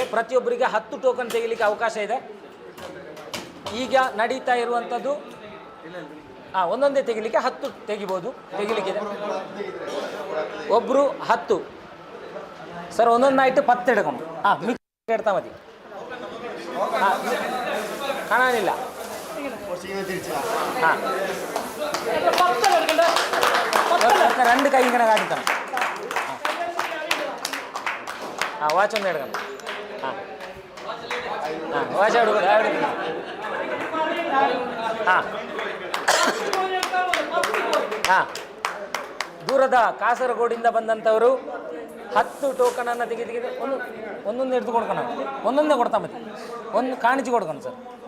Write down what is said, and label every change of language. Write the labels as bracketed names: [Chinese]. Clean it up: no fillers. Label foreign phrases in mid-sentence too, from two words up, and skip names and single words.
[Kannada] ಪ್ರತಿಯೊಬ್ಬರಿಗೆ 10 ಟೋಕನ್ ತೆಗಿಲಿಕ್ಕೆ ಅವಕಾಶ ಇದೆ. ಈಗ ನಡೀತಾ ಇರುವಂಥದ್ದು ಒಂದೊಂದೇ ತೆಗಿಲಿಕ್ಕೆ 10 ತೆಗಿಲಿಕ್ಕಿದೆ. ಒಬ್ಬರು 10 ಸರ್, ಒಂದೊಂದು ನೈಟ್ 10 ಹಿಡ್ಕೊಂಡು ಮಿಕ್ಸ್ ಇಡ್ತಾ ಮತಿ ಕಾಣಿಲ್ಲ. [Malayalam] രണ്ട് കൈ ഇങ്ങനെ കാണിക്കണം. വാച്ച് ഒന്ന് എടുക്കണം. വാച്ച് എടുക്കണം. [Kannada] ದೂರದ ಕಾಸರಗೋಡಿಂದ ಬಂದಂಥವರು 10 ಟೋಕನನ್ನು ತೆಗೆದು ಒಂದೊಂದು ಹಿಡಿದು ಕೊಡ್ಕೊಣ. ಒಂದೊಂದೇ ಕೊಡ್ತಾ ಮತ್ತೆ ಒಂದು ಕಾಣಿಸಿ ಕೊಡ್ಕೊಣ ಸರ್.